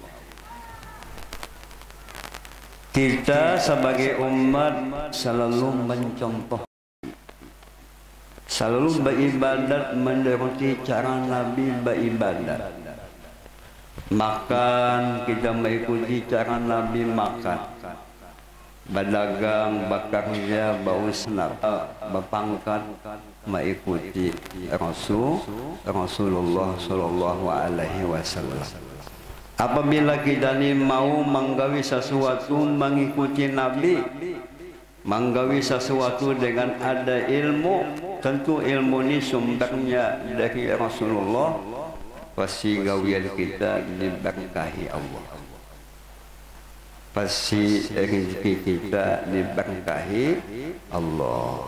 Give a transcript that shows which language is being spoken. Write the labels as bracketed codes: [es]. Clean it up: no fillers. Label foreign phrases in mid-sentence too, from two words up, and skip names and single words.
[id] Kita sebagai umat selalu mencontoh, selalu beribadat menuruti cara Nabi beribadat. Makan, kita mengikuti cara Nabi makan. Berdagang, bekerja, berusaha, berpangkat, mengikuti Rasulullah [ar] صلى الله عليه وسلم. [id] Apabila kita ni mau menggawi sesuatu mengikuti Nabi, menggawi sesuatu dengan ada ilmu, tentu ilmu ini sumbernya dari Rasulullah, pasti gawian kita diberkahi Allah, pasti rezeki kita diberkahi Allah.